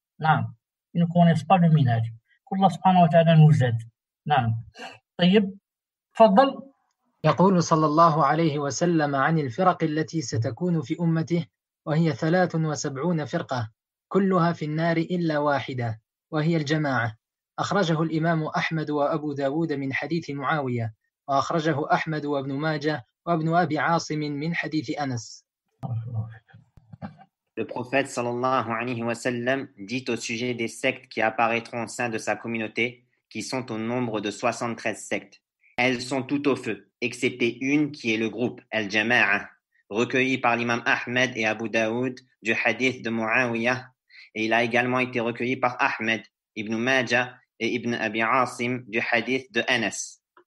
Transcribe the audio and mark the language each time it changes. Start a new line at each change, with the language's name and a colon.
French: Non, ils ne connaissent pas le Minhaj. qu'Allah subhanahu wa ta'ala nous aide.
Arabic: نعم. طيب تفضل. يقول صلى الله عليه وسلم عن الفرق التي ستكون في أمته وهي 73 فرقة كلها في النار إلا واحدة وهي الجماعة. أخرجه الإمام أحمد وأبو داود من حديث معاوية، وأخرجه أحمد وابن ماجه وابن أبي عاصم من حديث أنس.
French: Le prophète sallallahu alayhi wa sallam dit au sujet des sectes qui apparaîtront au sein de sa communauté, qui sont au nombre de 73 sectes. Elles sont toutes au feu, excepté une qui est le groupe Al-Jama'a, recueilli par l'imam Ahmed et Abu Daoud du hadith de Muawiyah, et il a également été recueilli par Ahmed, Ibn Majah et Ibn Abi Asim du hadith de Anas.